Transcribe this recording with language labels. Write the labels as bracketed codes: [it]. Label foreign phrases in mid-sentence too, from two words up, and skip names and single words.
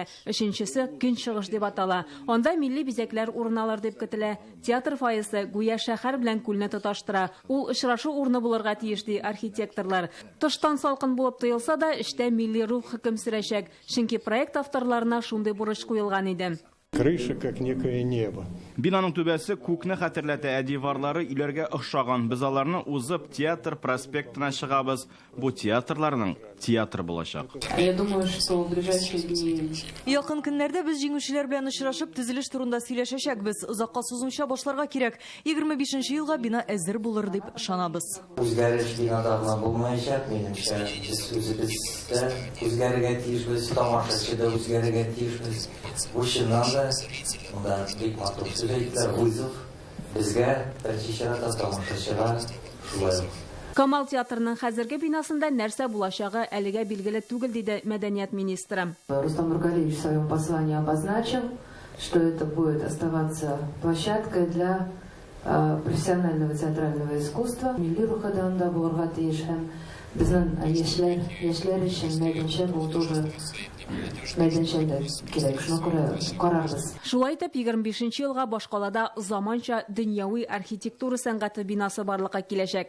[tt] Өченчесе Көнчыгыш дип атала. Анда милли бизәкләр урыналар дип көтелә. Театр фойесы гүя шәһәр белән күлне тоташтыра. Ул очрашу урыны булырга тиеш ди архитекторлар. Тыштан салкын булып тоелса да, эштә милли рух хөкем сөрәчәк. Чөнки проект авторларына шундый бурыч куелган иде. [ru] Крыша как некое небо. [tt] Бинаның түбәсе күкне хәтерләтә, диварлары иләргә охшаган. Без аларны узып театр проспектына чыгабыз. Бу театрларның театры булачак. [ru] Я думаю, что в ближайшие дни... [tt] Якын көннәрдә без җиңүчеләр белән очрашып, төзелеш турында сөйләшәчәкбез. Озакка сузымча башларга кирәк. 25нче елга бина әзер булыр дип ышанабыз. Үзгәреш бинада гына булмаячак, минемчә, без үзебездә үзгәрергә тиешбез, тамашачыда үзгәрергә тиешбез. Бу чыннан да бик матур сүзләр, вызов безгә беренче чиратта тамашачыга шулай. Камал театрының хәзерге бинасында нәрсә булачагы әлегә билгеле түгел, диде мәдәният министры. [ru] Рустам Нургалиевич в своем послании обозначил, что это будет оставаться площадкой для профессионального театрального искусства. [tt] Милли рухадан да булырга тиеш һәм безнең яшьләр өчен мәйданчык бу тоже мәйданчык кирәк. Шуңа күрә карарбыз. Шулай итеп 25нче елга башкалада заманча дөньяви архитектура сәнгате бинасы барлыкка киләчәк.